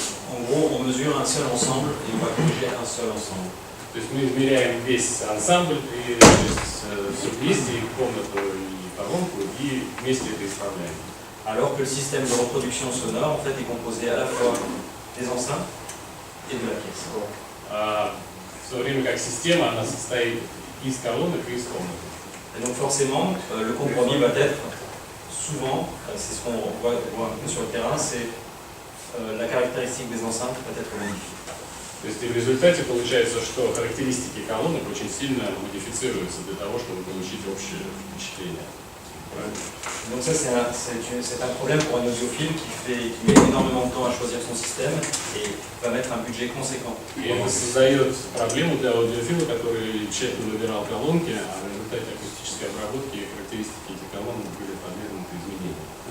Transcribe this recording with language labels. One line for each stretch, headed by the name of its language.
French: En gros, on mesure un seul ensemble et on va corriger un seul ensemble.
Russian: То есть мы измеряем весь ансамбль, и все вместе, и комнату, и колонку, и вместе это исправляем.
French: Alors que le système de reproduction sonore en fait est composé à la fois des enceintes et de la pièce.
Russian: В то время как система, она состоит из колонок и из комнаты.
French: Et donc forcément, le compromis va être souvent, c'est ce qu'on voit un peu sur le terrain, c'est la caractéristique des enceintes peut être modifiée.
Russian: То есть и в результате получается, что характеристики колонок очень сильно модифицируются для того, чтобы получить общее впечатление.
French: Donc ça c'est un problème pour un audiophile qui met énormément de temps à choisir son système et va mettre un budget conséquent.
Russian: И это создает проблему для аудиофила, который тщательно выбирал колонки, а в результате акустической обработки характеристики этих колонок были подвергнуты изменениям.